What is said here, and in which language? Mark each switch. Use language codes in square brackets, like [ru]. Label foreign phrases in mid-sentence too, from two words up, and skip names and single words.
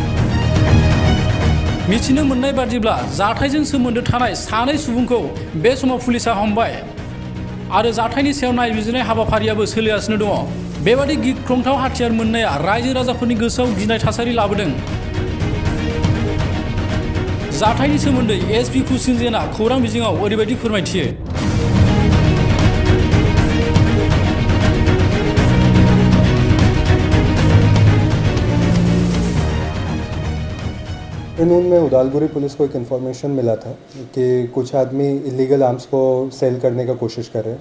[brx] मिथिनो मोननाय बादिब्ला जाथायजों सोमोन्दो थानाय 2 सुबुंखौ बे समाव पुलिसा हमबाय आरो जाथायनि सायाव नायबिजिरनाय हाबाफारियाबो सोलिगासिनो दङ। बेबादि गिख्रंथाव हाथियार मोननाया रायजो राजाफोरनि गोसोआव गिनाय थासारि लाबोदों। जाथायनि सोमोन्दै एसपि फुसिनजेना खौरां बिजोङाव ओरैबायदि फोरमायथियो। [hi] नून में उदालगुरी पुलिस को एक इन्फॉर्मेशन मिला था कि कुछ आदमी [en] illegal arms [hi] को सेल करने का कोशिश कर रहे हैं।